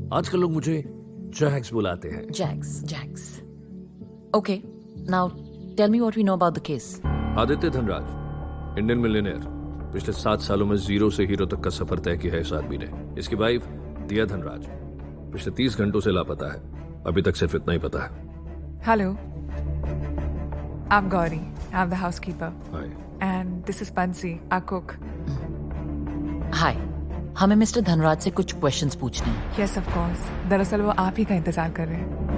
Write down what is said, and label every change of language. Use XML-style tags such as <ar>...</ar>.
<hi>आजकल लोग मुझे जैक्स बुलाते हैं।</hi> <en>Jax. Okay, now tell me what we know about the case.</en> <hi>Aditya Dhanraj, Indian millionaire. पिछले 7 सालों में जीरो से हीरो तक का सफर तय किया है इस आदमी ने। इसकी वाइफ दिया धनराज पिछले 30 घंटों से लापता है। अभी तक सिर्फ इतना ही पता है।</hi> <en>Hello. I'm Gauri. I'm the housekeeper. Hi. And this is Pansi, our cook. Hi.</en> <hi>हमें मिस्टर धनराज से कुछ क्वेश्चंस पूछने हैं।</hi> <en>yes of course,</en> <hi>दरअसल वो आप ही का इंतजार कर रहे हैं।</hi>